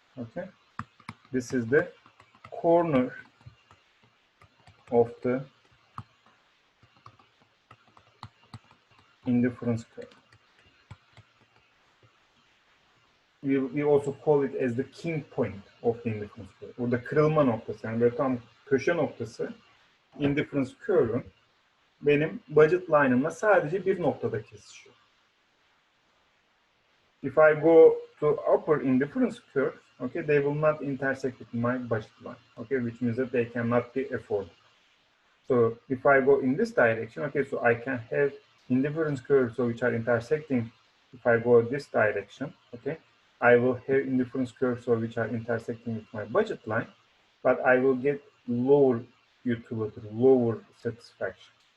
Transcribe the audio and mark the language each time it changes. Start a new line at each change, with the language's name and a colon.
English: Okay, this is the corner of the indifference curve. We also call it as the king point of the indifference curve.
Turkish: Burada kırılma noktası, yani böyle tam köşe noktası indifference curve'ün benim budget line'ımla sadece bir noktada kesişiyor.
English: If I go to upper indifference curve, okay, they will not intersect with my budget line, okay, which means that they cannot be afforded. So if I go in this direction, okay, so I can have indifference curves so which are intersecting. If I go this direction, okay, I will have indifference curves so which are intersecting with my budget line, but I will get lower utility, lower satisfaction.